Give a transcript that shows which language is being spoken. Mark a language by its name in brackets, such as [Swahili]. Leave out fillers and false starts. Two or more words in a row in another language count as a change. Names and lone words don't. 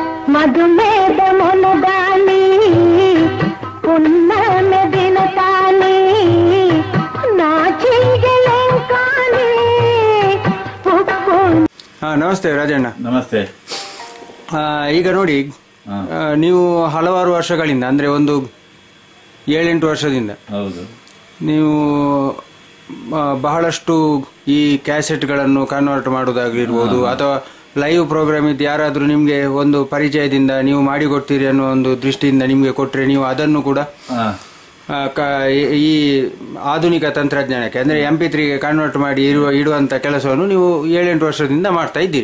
[Kannada] ಮಧುಮೇದ ಮೊನದಾನಿ ಪುನ್ನಮ ದಿನ ತಾನಿ ನಾಚಿಗೆ ಲಂಕಾನಿ. ನಮಸ್ತೆ ರಾಜಣ್ಣ. ನಮಸ್ತೆ. ಈಗ ನೋಡಿ, ನೀವು ಹಲವಾರು ವರ್ಷಗಳಿಂದ ಅಂದ್ರೆ ಒಂದು 7-8 ವರ್ಷದಿಂದ ಹೌದು ನೀವು ಬಹಳಷ್ಟು ಈ ಕ್ಯಾಸೆಟ್ಗಳನ್ನು ಕನ್ವರ್ಟ್ ಮಾಡುವುದಾಗಿರ್ಬೋದು ಅಥವಾ [English] live program [Kannada] ಇದ್ದು ಯಾರಾದರೂ ನಿಮಗೆ ಒಂದು ಪರಿಚಯದಿಂದ ನೀವು ಮಾಡಿಕೊಡ್ತೀರಿ ಅನ್ನೋ ಒಂದು ದೃಷ್ಟಿಯಿಂದ ನಿಮಗೆ ಕೊಟ್ಟರೆ ನೀವು ಅದನ್ನು ಕೂಡ ಈ ಆಧುನಿಕ ತಂತ್ರಜ್ಞಾನಕ್ಕೆ ಅಂದ್ರೆ MP3ಗೆ ಕನ್ವರ್ಟ್ ಮಾಡಿ ಇಡುವಂತ ಕೆಲಸವನ್ನು ನೀವು 7-8 ವರ್ಷದಿಂದ ಮಾಡ್ತಾ ಇದ್ದೀರಿ.